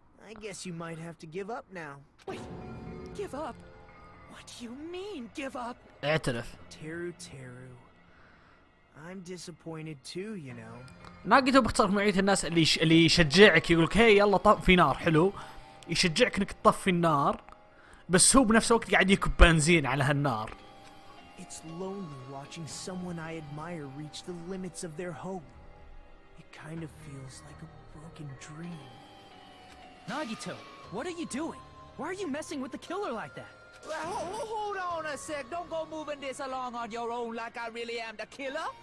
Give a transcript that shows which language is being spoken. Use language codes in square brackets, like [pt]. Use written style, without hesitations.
[en] I guess you might have to give up now. Wait, give up? What do you mean, give up? [ar] اعترف. [en] Teru. I'm disappointed too, you know. [ar] ناقته باختصار نوعية الناس اللي يشجعك يقولك هي يلا طفي نار حلو، يشجعك انك تطفي النار، بس هو بنفس الوقت قاعد يكب بنزين على هالنار. [en] It's lonely watching someone I admire reach the limits of their hope. It kind of feels like a broken dream. Nagito, what are you doing? Why are you messing with the killer like that? Hold on a sec. Don't go moving this along on your own like I really am the killer.